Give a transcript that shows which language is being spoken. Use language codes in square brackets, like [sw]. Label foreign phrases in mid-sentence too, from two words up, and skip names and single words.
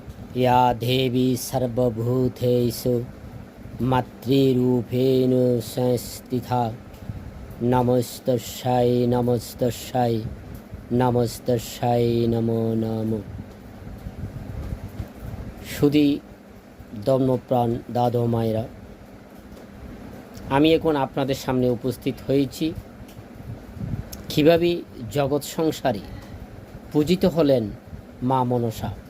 [sa] या देवी सर्वभूतेषु मातृरूपेण संस्थिता नमस्तस्यै नमस्तस्यै नमस्तस्यै नमो नमो। [bn] সুধী ধর্মপ্রাণ দাদু মায়েরা, আমি এখন আপনাদের সামনে উপস্থিত হয়েছি কীভাবে জগৎ সংসারে পূজিত হলেন মা মনসা।